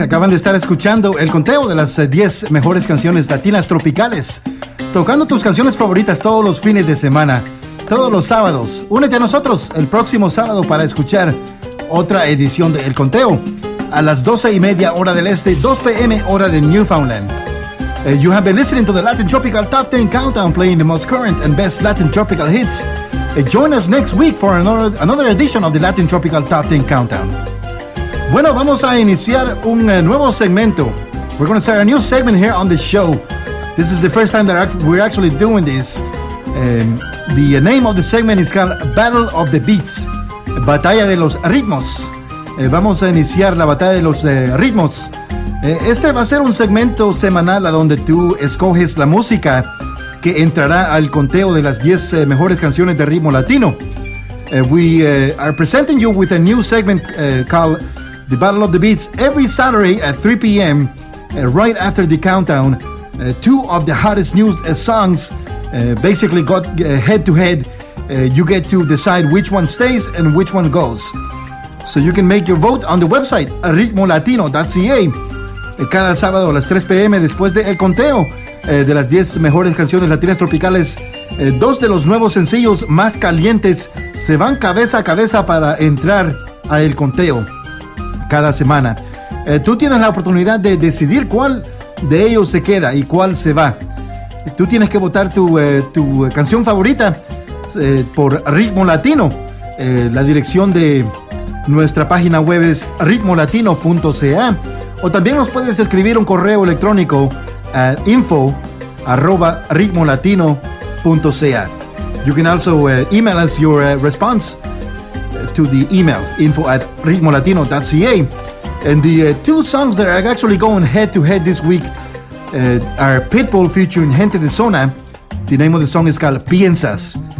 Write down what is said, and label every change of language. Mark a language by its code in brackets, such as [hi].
[es] Acaban de estar escuchando el conteo de las 10 mejores canciones latinas tropicales. Tocando tus canciones favoritas todos los fines de semana, todos los sábados. Únete a nosotros el próximo sábado para escuchar otra edición de El Conteo. A las 12:30 hora del este, 2 p.m. hora de Newfoundland. [en] You have been listening to the Latin Tropical Top 10 Countdown, playing the most current and best Latin Tropical hits. Join us next week for another edition of the Latin Tropical Top 10 Countdown. [es] Bueno, vamos a iniciar un nuevo segmento. [en] We're going to start a new segment here on the show. This is the first time that we're actually doing this. The name of the segment is called Battle of the Beats. [es] Batalla de los Ritmos. Vamos a iniciar la Batalla de los Ritmos. Este va a ser un segmento semanal a donde tú escoges la música que entrará al conteo de las 10 mejores canciones de ritmo latino. [en] We are presenting you with a new segment called The Battle of the Beats every Saturday at 3 p.m. Right after the countdown. Two of the hottest new songs basically got head-to-head. You get to decide which one stays and which one goes. So you can make your vote on the website ritmolatino.ca [es] cada sábado a las 3 p.m. después de El Conteo de las 10 mejores canciones latinas tropicales. Dos de los nuevos sencillos más calientes se van cabeza a cabeza para entrar a El Conteo cada semana. Tú tienes la oportunidad de decidir cuál de ellos se queda y cuál se va. Tú tienes que votar tu canción favorita por Ritmo Latino. La dirección de nuestra página web es ritmolatino.ca. O también nos puedes escribir un correo electrónico a info@ritmolatino.ca. [en] You can also email us your response to the email info@ritmolatino.ca. And the two songs that are actually going head-to-head this week are Pitbull featuring Gente de Zona. The name of the song is called Piensas.